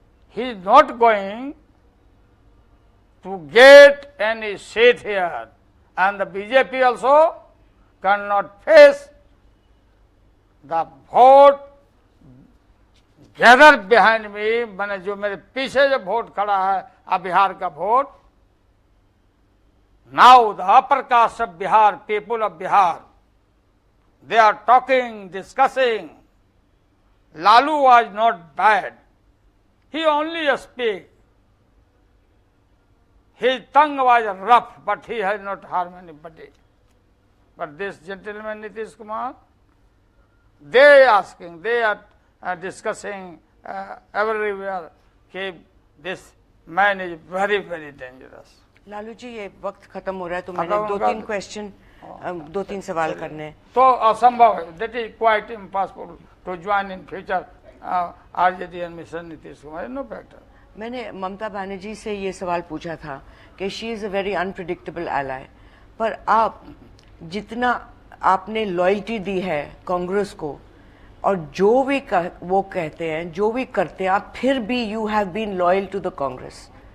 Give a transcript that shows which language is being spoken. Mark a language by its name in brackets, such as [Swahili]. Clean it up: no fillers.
[English] He is not going to get any seat here, and the BJP also cannot face the vote gather behind me, [Hindi] मैंने जो मेरे पीछे जो vote खड़ा है अब बिहार का vote. [English] Now the upper caste of Bihar, people of Bihar, they are talking, discussing. Lalu was not bad, he only speak, his tongue was rough, but he has not harm anybody. But this gentleman Nitish Kumar, they asking, they are discussing everywhere कि this man is very very dangerous. [Hindi] Lalu ji ये वक्त खत्म हो रहा है, तो मैंने 2-3 question, 2-3 सवाल करने हैं। तो असंभव है, [English] that is quite impossible to join in future RJD and Mr. Nitish Kumar, no factor. [Hindi] मैंने ममता बनर्जी से ये सवाल पूछा था कि [English] she is a very unpredictable ally, [Hindi] पर आप जितना आपने लॉयल्टी दी है कांग्रेस को, और जो भी वो कहते हैं, जो भी करते हैं, आप फिर भी [English] You have been loyal to the Congress.